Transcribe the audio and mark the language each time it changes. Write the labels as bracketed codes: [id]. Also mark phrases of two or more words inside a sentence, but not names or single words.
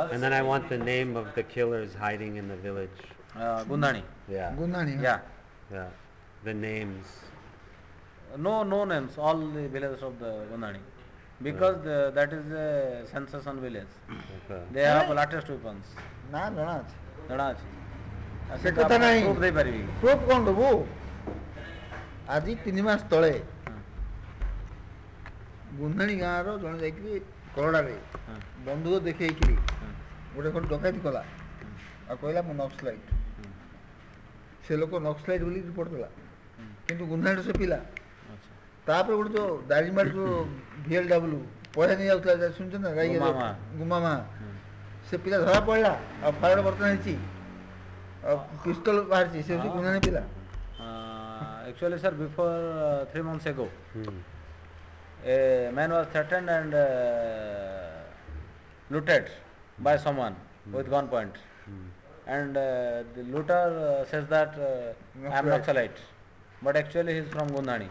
[en] And then I want the name of the killers hiding in the village. Gundhani. Yeah. गुन्हाणी Yeah. Yeah. The names. No names, all the villages of the Gundhani. Because that is a sensation village. Okay. They have latest weapons. [or] ନା ଜଣା ଅଛି ଜଣା ଅଛି ସେ କଥା ନାହିଁ proof ଦେଇପାରିବି ପ୍ରୁଫ୍ କ'ଣ ଦେବୁ ଆଜି 3 ମାସ ତଳେ ଗୁନ୍ହାଣୀ ଗାଁର ଜଣେ ଯାଇକିରି କଲଡ଼ାରେ ବନ୍ଧୁକ ଦେଖେଇକିରି ଗୋଟେ ଖଣ୍ଡ ଡକାୟତି କଲା ଆଉ କହିଲା ମୁଁ ନକ୍ସଲାଇଟ୍ ସେ ଲୋକ ନକ୍ସଲାଇଟ୍ ବୋଲି ରିପୋର୍ଟ ଦେଲା କିନ୍ତୁ ଗୁନ୍ହାଣୀର ସେ ପିଲା ତାପରେ ଗୋଟେ ଯୋଉ ଦାରିଙ୍ଗବାଡ଼ି ଯୋଉ VLW ପଇସା ନେଇ ଯାଉଥିଲା ଶୁଣିଛ ନା ଗାଈ ଗୁମାମା ସେ ପିଲା ଧରା ପଡ଼ିଲା ଆଉ ଫାୟାର ବର୍ତ୍ତମାନ ହେଇଛି ଆଉ ପିସ୍ତଲ ବାହାରିଛି ସେ ହେଉଛି ଗୁଣାଣୀ ପିଲା। [en] Actually, sir, before 3 months ago, a man was threatened and looted by someone with gunpoint. And the looter says that I am Naxalite, but actually he is from Gundhani.